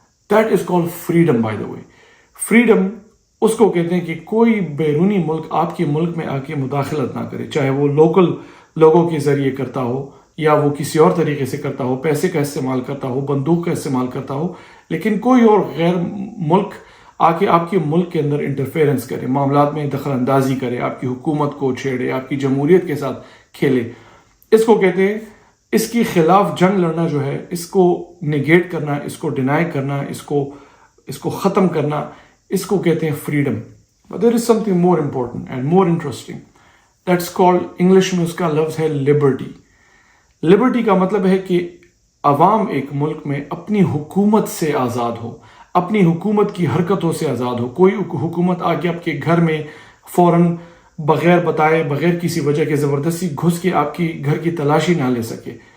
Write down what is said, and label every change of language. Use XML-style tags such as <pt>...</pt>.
<en>That is called freedom by the way.</en> <ur>Freedom اس کو کہتے ہیں کہ کوئی بیرونی ملک آپ کے ملک میں آ کے مداخلت نہ کرے، چاہے وہ لوکل لوگوں کے ذریعے کرتا ہو یا وہ کسی اور طریقے سے کرتا ہو، پیسے کا استعمال کرتا ہو، بندوق کا استعمال کرتا ہو، لیکن کوئی اور غیر ملک آ کے آپ کے ملک کے اندر انٹرفیئرنس کرے، معاملات میں دخل اندازی کرے، آپ کی حکومت کو چھیڑے، آپ کی جمہوریت کے ساتھ کھیلے، اس کو کہتے ہیں اس کے خلاف جنگ لڑنا جو ہے، اس کو نگیٹ کرنا، اس کو ڈینائی کرنا، اس کو ختم کرنا، اس کو کہتے ہیں freedom.</ur> <en>But there is something more important and more interesting. That's called,</en> <ur>English میں اس کا لفظ ہے لبرٹی. لبرٹی کا مطلب ہے کہ عوام ایک ملک میں اپنی حکومت سے آزاد ہو، اپنی حکومت کی حرکتوں سے آزاد ہو. کوئی حکومت آگے آپ کے گھر میں فوراً بغیر بتائے، بغیر کسی وجہ کے زبردستی گھس کے آپ کی گھر کی تلاشی نہ لے سکے.</ur>